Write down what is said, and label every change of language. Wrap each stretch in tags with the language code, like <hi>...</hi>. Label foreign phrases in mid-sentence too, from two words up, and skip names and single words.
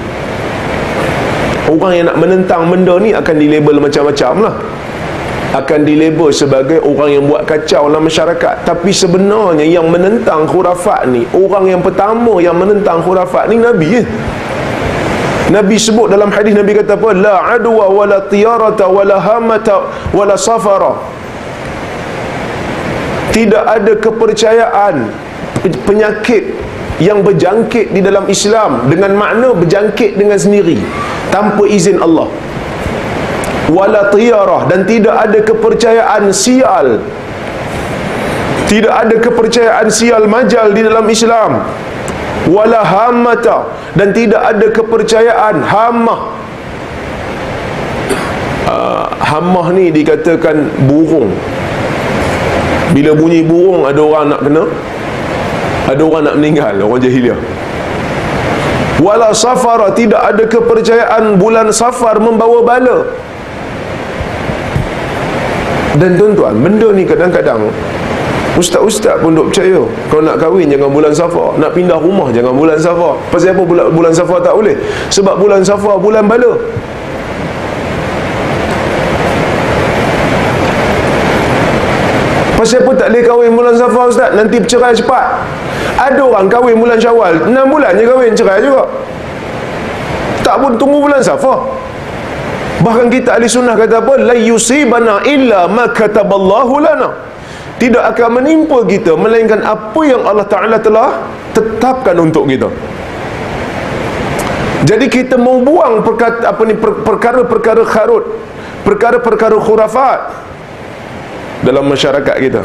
<ms>Orang yang nak menentang benda ni akan dilabel macam-macam lah. Akan dilabel sebagai orang yang buat kacau dalam masyarakat. Tapi sebenarnya yang menentang khurafat ni, orang yang pertama yang menentang khurafat ni Nabi Nabi sebut dalam hadis, Nabi kata apa?</ms> <ar>لا عدوى ولا طيرة ولا هامة ولا صفر.</ar> <ms>Tidak ada kepercayaan penyakit yang berjangkit di dalam Islam, dengan makna berjangkit dengan sendiri tanpa izin Allah.</ms> <ar>ولا طيرة,</ar> <ms>dan tidak ada kepercayaan sial. Tidak ada kepercayaan sial majal di dalam Islam.</ms> <ar>ولا هامة,</ar> <ms>dan tidak ada kepercayaan hamah. Hamah ni dikatakan burung. Bila bunyi burung, ada orang nak kena, ada orang nak meninggal, orang jahiliah.</ms> <ar>ولا صفر,</ar> <ms>tidak ada kepercayaan bulan Safar membawa bala. Dan tuan-tuan, benda ni kadang-kadang ustaz-ustaz pun duk percaya. Kalau nak kahwin jangan bulan Safar, nak pindah rumah jangan bulan Safar. Pasal apa bulan Safar tak boleh? Sebab bulan Safar bulan bala. Pasal apa tak boleh kahwin bulan Safar ustaz? Nanti bercerai cepat. Ada orang kahwin bulan Syawal, 6 bulan je kahwin, cerai juga. Tak pun tunggu bulan Safar. Bahkan kita ahli sunnah kata apa?</ms> <ar>لا يصيبنا إلا ما كتب الله لنا.</ar> <ms>Tidak akan menimpa kita melainkan apa yang Allah Ta'ala telah tetapkan untuk kita. Jadi kita mau buang perkara-perkara kharut, perkara-perkara khurafat dalam masyarakat kita.</ms>